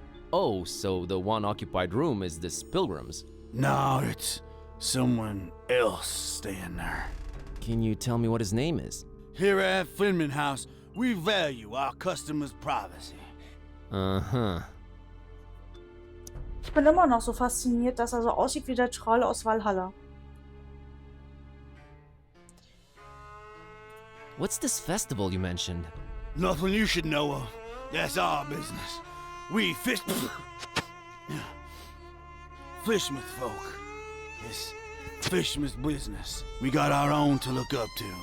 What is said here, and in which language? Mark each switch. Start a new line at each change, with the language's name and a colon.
English: Oh, so the one occupied room is this pilgrim's. No, it's someone else staying there. Can you tell me what his name is? Here at Finman House, we value our customers' privacy. Uh-huh.
German: Ich bin immer noch so fasziniert, dass er so aussieht wie der Troll aus Valhalla.
English: What's this festival you mentioned? Nothing you should know of. That's our business. We Fishmouth folk. It's Fishmouth business. We got our own to look up to.